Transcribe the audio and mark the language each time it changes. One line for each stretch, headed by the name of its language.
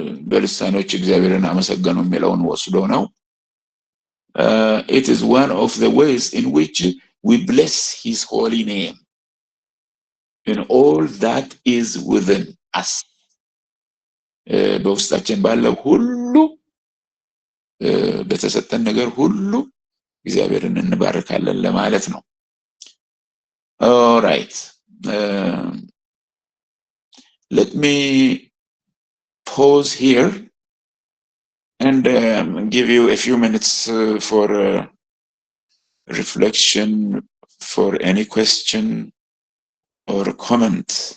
Amharic: በልሳኖች እግዚአብሔርን አመሰገኑ የሚለውን ወስዶ ነው።
English: It is one of the ways in which we bless his holy name in all that is within us.
Amharic: በውስጣችን ባለው ሁሉ በተሰጠን ነገር ሁሉ እግዚአብሔርን እንባርካለን ለማለት ነው።
English: All right. Let me pause here and give you a few minutes for reflection, for any question or comment.